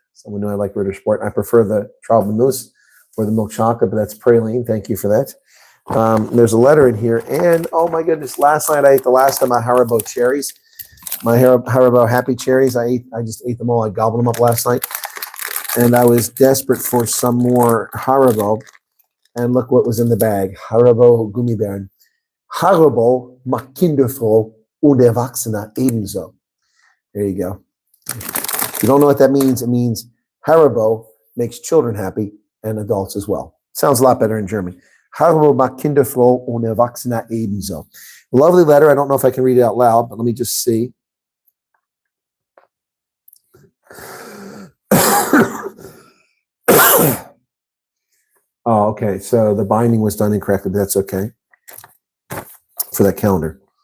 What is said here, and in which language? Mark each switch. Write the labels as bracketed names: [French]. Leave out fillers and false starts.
[English] Someone knew I like Ritter Sport. I prefer the Traubemousse or the milk chocolate, but that's praline. Thank you for that. There's a letter in here. And oh my goodness, last night I ate the last of my Haribo cherries. My Haribo Happy Cherries. I just ate them all. I gobbled them up last night. And I was desperate for some more Haribo. And look what was in the bag. Haribo Gummibären. [German] Haribo macht Kinder froh und Erwachsene ebenso. [English] There you go. If you don't know what that means, it means Haribo makes children happy and adults as well. Sounds a lot better in German. [German] Haribo macht Kinder froh und Erwachsene ebenso. [English] Lovely letter. I don't know if I can read it out loud, but let me just see. Oh, okay. So the binding was done incorrectly, but that's okay. For that calendar.